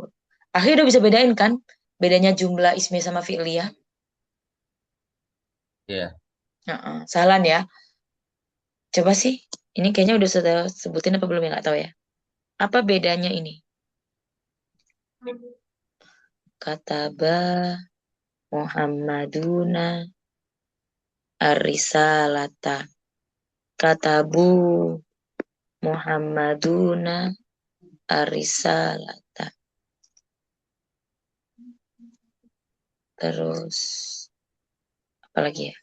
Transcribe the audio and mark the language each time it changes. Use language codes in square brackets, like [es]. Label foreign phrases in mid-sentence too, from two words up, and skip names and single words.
[id] Ahi udah bisa bedain kan? Bedanya jumlah ismi sama fi'liyah. Iya. Salah ya. Coba sih, ini kayaknya udah saya sebutin apa belum ya, nggak tahu ya. Apa bedanya ini? [ar] كتب محمدون الرسالة. كتبوا محمدون الرسالة. [id] Terus apa lagi ya?